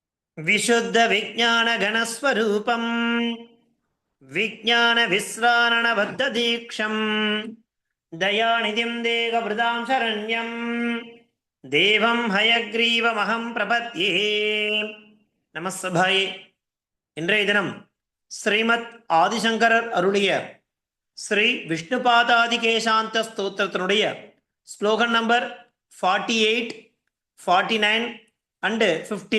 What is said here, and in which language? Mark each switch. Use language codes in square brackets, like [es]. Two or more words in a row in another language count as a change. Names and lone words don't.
[sa] विशुद्ध विज्ञान घनस्वरूपम विज्ञान विश्रारण बद्ध दीक्षम दयानिधिं देहभृतां शरण्यं देवं हयग्रीवमहं प्रपद्ये நமஸ்தபாயே. [ta] இன்றைய தினம் ஸ்ரீமத் ஆதிசங்கரர் அருளிய ஸ்ரீ விஷ்ணுபாதாதிகேசாந்த ஸ்தோத்திரத்தினுடைய ஸ்லோகன் நம்பர் 48, 49 அண்டு 50.